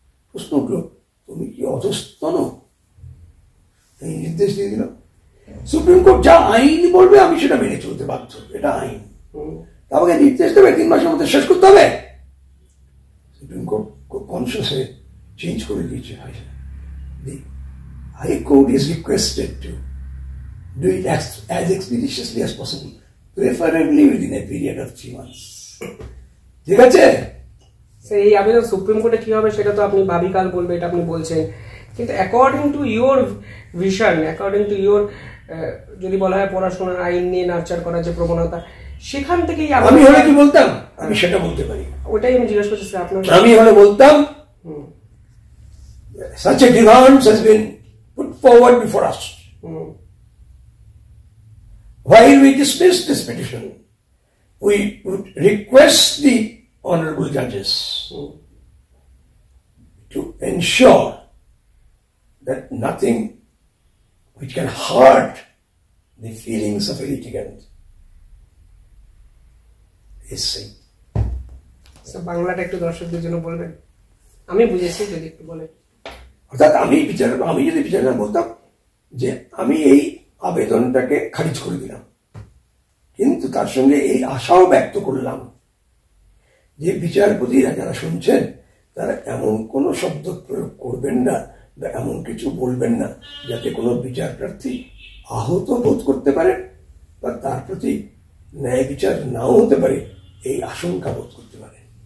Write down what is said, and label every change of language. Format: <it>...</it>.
<bn>প্রশ্ন উঠল তুমি কি অধস্তন? এই নির্দেশ দিয়ে দিল। সুপ্রিম কোর্ট যা আইন বলবে আমি সেটা মেনে চলতে বাধ্য, এটা আইন। আমাকে নির্দেশ দেবে 3 মাসের মধ্যে শেষ করতে হবে। সুপ্রিম কোর্ট খুব কনসিয়াস হয়ে চেঞ্জ করে দিয়েছে।</bn> <en>The High Court is requested to do it as expeditiously as possible, preferably within a period of 3 months.</en> <bn>ঠিক আছে? এই আবেদন সুপ্রিম কোর্টে কি হবে সেটা তো আপনি ভাবিকাল বলবে, এটা আপনি বলছেন, কিন্তু</bn> <en>according to your vision, according to your,</en> <bn>যদি বলা হয় পড়াশোনার আইন নিয়ে নার্চার করার যে প্রবণতা, সেখান থেকেই আমি হলে কি বলতাম, আমি সেটা বলতে পারি। ওটাই আমি জিজ্ঞেস করছি আপনার। আমি হলে বলতাম</bn> <en>such a demand has been put forward before us. While we dismiss this petition, we would request the honorable judges to ensure that nothing which can hurt the feelings of a litigant is said.</en> <bn>বাংলাটা একটু দর্শকদের জন্য বলবেন, আমি বুঝেছি, যদি একটু বলেন। অর্থাৎ আমি যদি বিচারক বলতাম যে আমি এই আবেদনটাকে খারিজ করে দিলাম, কিন্তু তার সঙ্গে এই আশাও ব্যক্ত করলাম যে বিচারপতিরা যারা শুনছেন তারা এমন কোনো শব্দ প্রয়োগ করবেন না বা এমন কিছু বলবেন না যাতে কোনো বিচার প্রার্থী আহত বোধ করতে পারে বা তার প্রতি ন্যায় বিচার নাও হতে পারে এই আশঙ্কা বোধ করতে পারে।</bn>